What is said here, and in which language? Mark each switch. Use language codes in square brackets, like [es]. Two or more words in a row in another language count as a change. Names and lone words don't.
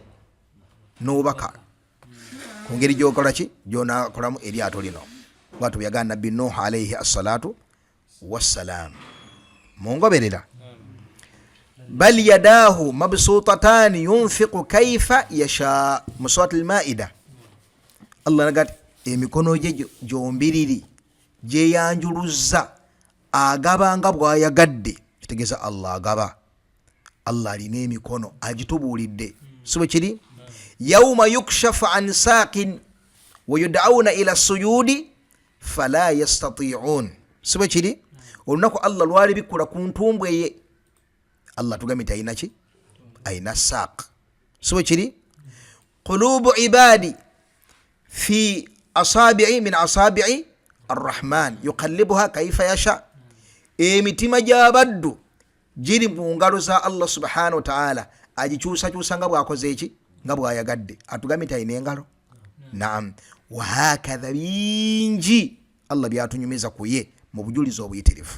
[lg] N'obubaka. Ku ngeri gy'okola ki? Gy'onaakolamu eryato lino. Bw'atyo byagamba Nabbi Nuh [ar] عليه الصلاة والسلام. [lg] Mungoberera? [ar] بل يداه مبسوطتان ينفق كيف يشاء. [lg] Mu [ar] سورة المائدة [lg] Allah nagati emikono gye gyombiriri gyeyanjuluzza, agaba nga bw'ayagadde. Kitegeeza Allah agaba. Allah alina emikono, agitubuulidde. Si bwe kiri? [ar] يوم يكشف عن ساق ويدعون إلى السجود فلا يستطيعون. [lg] Si bwe kiri? Olunaku Allah lwali bikula ku ntumbwe ye. Allah tugambye nti ayina ki? Ayina saaq. Si bwe kiri? [ar] قلوب العباد في أصابع من أصابع الرحمن يقلبها كيف يشاء. [lg] Emitima gy'abaddu giri mu ngalo za [ar] الله سبحانه وتعالى, [lg] agikyusakyusa nga bw'akoze eki? Nga bw'ayagadde. Atugambye nti ayina engalo? Naam. [ar] وهكذا [lg] bingi Allah byatunyumiza ku ye mu bujulizi obuyitirivu.